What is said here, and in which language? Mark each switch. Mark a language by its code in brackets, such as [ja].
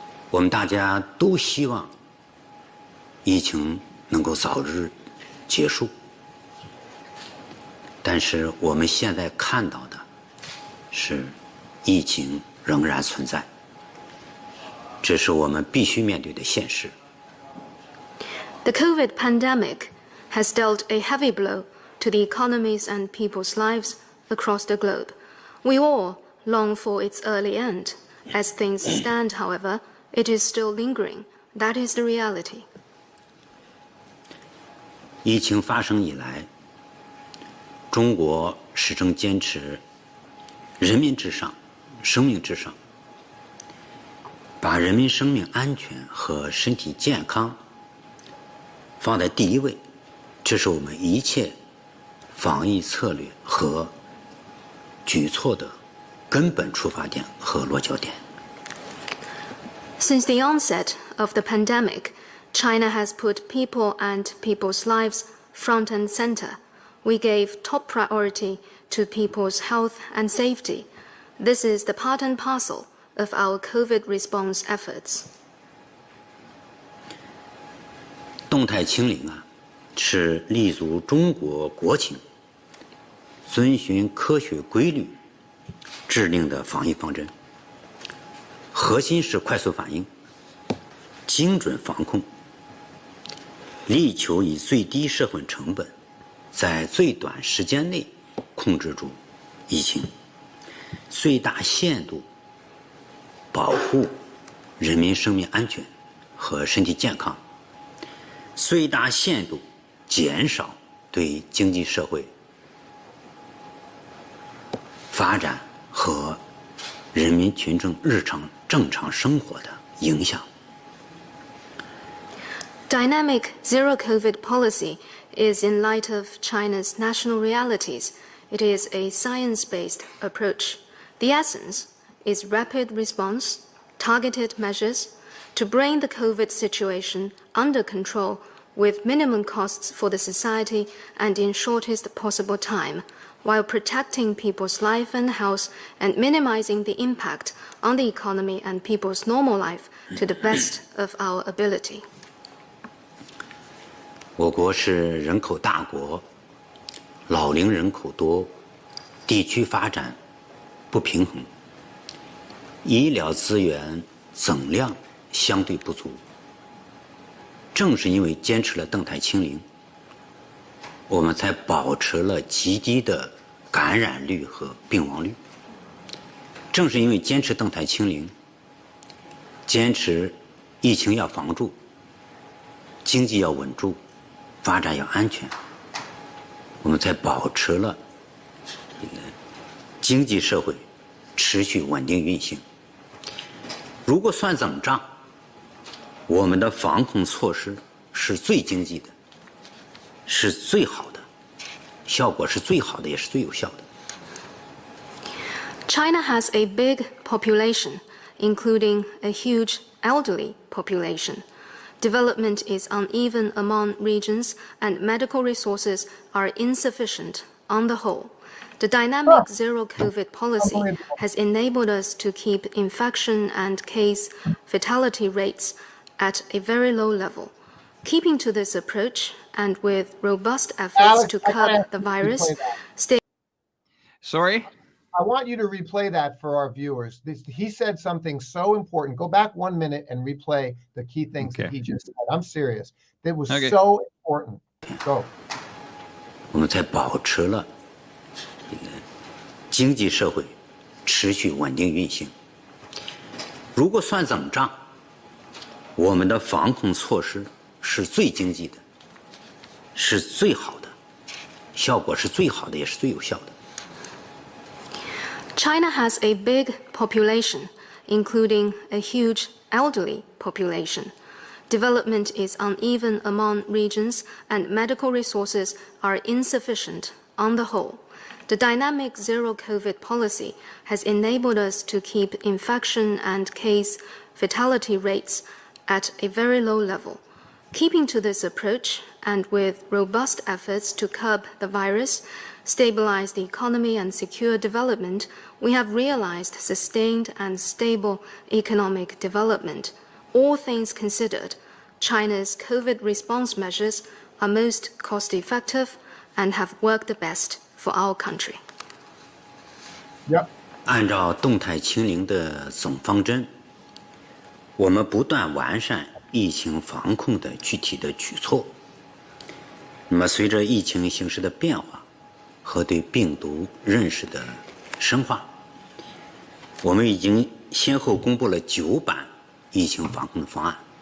[zh] 我们大家都希望疫情能够早日结束，但是我们现在看到的是疫情仍然存在，这是我们必须面对的现实。 [en] The COVID pandemic has dealt a heavy blow to the economies and people's lives across the globe. We all long for its early end. As things stand, however, it is still lingering. That is the reality. [zh] 疫情发生以来，中国始终坚持人民至上、生命至上，把人民生命安全和身体健康放在第一位，这是我们一切防疫策略和举措的根本出发点和落脚点。 [en] Since the onset of the pandemic, China has put people and people's lives front and center. We gave top priority to people's health and safety. This is the part and parcel of our COVID response efforts. [zh] 动态清零是立足中国国情，遵循科学规律制定的防疫方针。核心是快速反应、精准防控，力求以最低社会成本，在最短时间内控制住疫情，最大限度保护人民生命安全和身体健康，最大限度减少对经济社会发展和人民群众日常正常生活的影响。 [en] Dynamic zero-COVID policy is in light of China's national realities. It is a science-based approach. The essence is rapid response, targeted measures to bring the COVID situation under control with minimum costs for the society and in shortest possible time, while protecting people's life and health and minimizing the impact on the economy and people's normal life to the best of our ability. [zh] 我国是人口大国，老龄人口多，地区发展不平衡，医疗资源总量相对不足。正是因为坚持了动态清零，我们才保持了极低的感染率和病亡率。正是因为坚持动态清零，坚持疫情要防住，经济要稳住，发展要安全，我们才保持了经济社会持续稳定运行。如果算总账，我们的防控措施是最经济的，是最好的，效果是最好的，也是最有效的。 [en] China has a big population, including a huge elderly population. Development is uneven among regions and medical resources are insufficient on the whole. The dynamic zero-COVID policy has enabled us to keep infection and case fatality rates at a very low level. Keeping to this approach and with robust efforts to curb the virus, Sorry? I want you to replay that for our viewers. He said something so important. Go back 1 minute and replay the key things that he just said. I'm serious. That was so important. Go. [zh] 我们才保持了经济社会持续稳定运行。如果算总账，我们的防控措施是最经济的，是最好的，效果是最好的，也是最有效的。 [en] China has a big population, including a huge elderly population. Development is uneven among regions and medical resources are insufficient on the whole. The dynamic zero-COVID policy has enabled us to keep infection and case fatality rates at a very low level. Keeping to this approach and with robust efforts to curb the virus, stabilize the economy and secure development, we have realized sustained and stable economic development. All things considered, China's COVID response measures are most cost-effective and have worked the best for our country. Yep. [zh] 按照动态清零的总方针，我们不断完善疫情防控的具体的举措。那么，随着疫情形势的变化和对病毒认识的深化，我们已经先后公布了9版疫情防控的方案。